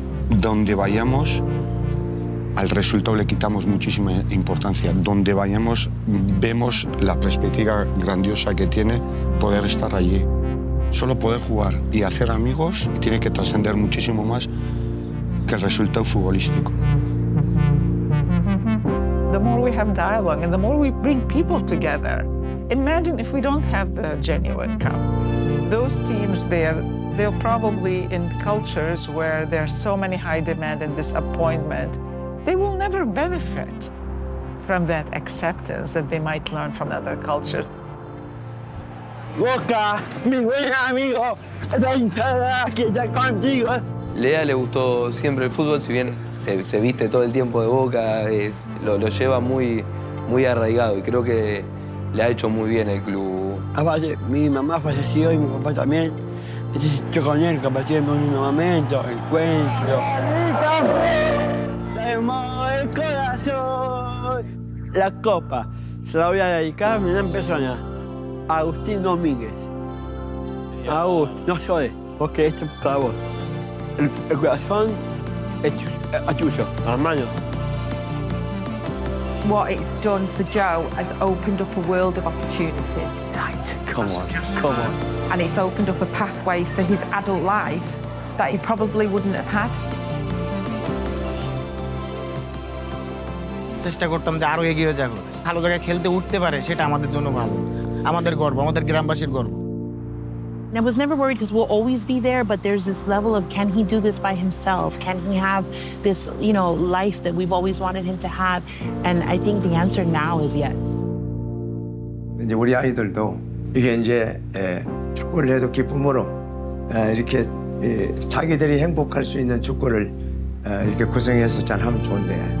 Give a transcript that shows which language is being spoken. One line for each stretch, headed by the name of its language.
Spanish: Donde vayamos, al resultado le quitamos muchísima importancia. Donde vayamos, vemos la perspectiva grandiosa que tiene poder estar allí. Solo poder jugar y hacer amigos tiene que trascender muchísimo más que el resultado futbolístico.
English: The more we have dialogue and the more we bring people together. Imagine if we don't have the genuine cup. Those teams they're probably in cultures where there's so many high demand and disappointment. They will never benefit from that acceptance that they might learn from other cultures.
Spanish: Boca, mi buen amigo, esa hinchada que está contigo. Lea le gustó siempre el fútbol, si bien se viste todo el tiempo de Boca, lo lleva muy arraigado y creo que le ha hecho muy bien el club. Aparte, mi mamá falleció y mi papá también. Yo con él compartí en un momento, encuentro. ¡El corazón! La copa se la voy a dedicar a mi gran persona, Agustín Domínguez. Agus, no llores, porque esto es para vos. El corazón es tuyo, hermano.
English: What it's done for Joe has opened up a world of opportunities. Come on. And it's opened up a pathway for his adult life that he probably wouldn't have had.
Bangla: চেষ্টা করতাম যে আরো এগিয়ে যাবো, ভালো জায়গায় খেলতে উঠতে পারে, সেটা আমাদের জন্য ভালো, আমাদের গর্ব, আমাদের গ্রামবাসীর গর্ব।
English: I was never worried because we'll always be there, but there's this level of can he do this by himself? Can he have this, life that we've always wanted him to have? And I think the answer now is yes.
Korean: 이제 우리 아이들도 이게 이제 축구를 해도 기쁨으로 이렇게 자기들이 행복할 수 있는 축구를 이렇게 구성해서 잘 하면 좋은데.